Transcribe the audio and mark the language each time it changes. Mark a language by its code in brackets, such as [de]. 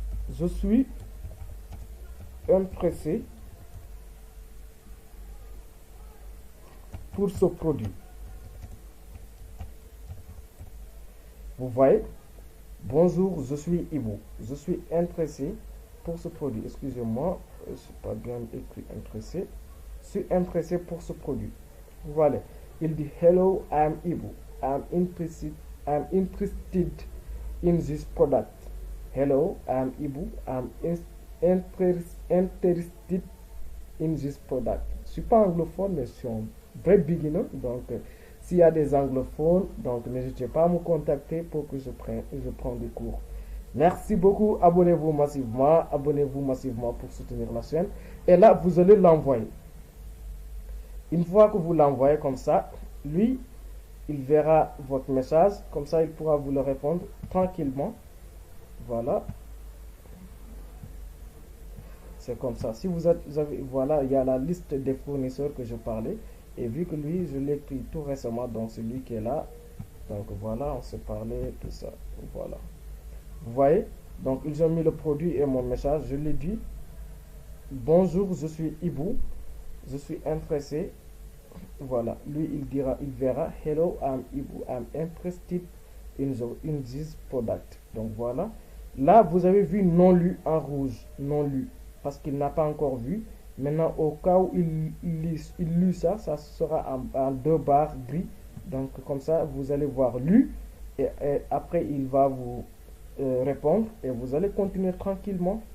[fr] Je suis intéressé pour ce produit. Vous voyez, bonjour, je suis Ibu. Je suis intéressé pour ce produit. Excusez-moi, je ne suis pas bien écrit intéressé. Je suis intéressé pour ce produit. Voilà. Il dit [en] hello, I am Ibu. I am interested in this product. Hello, I am Ibu. I am interested in this product. [fr] Je ne suis pas anglophone, mais je suis un vrai beginner. Donc, s'il y a des anglophones, donc n'hésitez pas à me contacter pour que je prenne des cours. Merci beaucoup. Abonnez-vous massivement pour soutenir la chaîne. Et là, vous allez l'envoyer. Une fois que vous l'envoyez comme ça, lui, il verra votre message. Comme ça, il pourra vous le répondre tranquillement. Voilà. C'est comme ça. Si vous avez, voilà, il y a la liste des fournisseurs que je parlais. Et vu que lui, je l'ai pris tout récemment, donc c'est lui qui est là. Donc voilà, on s'est parlé, tout ça. Voilà. Vous voyez? Donc ils ont mis le produit et mon message. Je lui ai dit, bonjour, je suis Ibu. Je suis intéressé. Voilà. Lui, il verra, [en] hello, I'm Ibu. I'm interested in this product. [fr] Donc voilà. Là, vous avez vu non lu en rouge. Non lu. Parce qu'il n'a pas encore vu. Maintenant, au cas où il lit ça, ça sera en 2 barres gris. Donc comme ça, vous allez voir lui et après il va vous répondre et vous allez continuer tranquillement.